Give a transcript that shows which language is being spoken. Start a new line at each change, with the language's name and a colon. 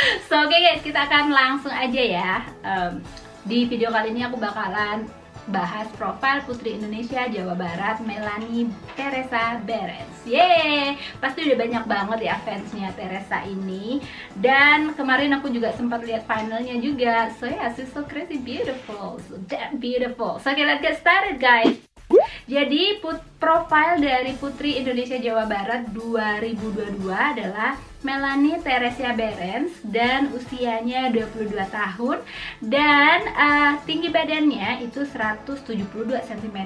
Indonesian: So oke guys, kita akan langsung aja ya. Di video kali ini aku bakalan bahas profil Putri Indonesia Jawa Barat Melanie Teresa Berens. Yeay, pasti udah banyak banget ya fansnya Teresa ini. Dan kemarin aku juga sempat lihat finalnya juga.
English: So yeah, she's so crazy beautiful, so damn beautiful. So okay, let's get started guys.
Indonesian: Jadi profil dari Putri Indonesia Jawa Barat 2022 adalah Melanie Teresa Berens, dan usianya 22 tahun, dan tinggi badannya itu 172 cm.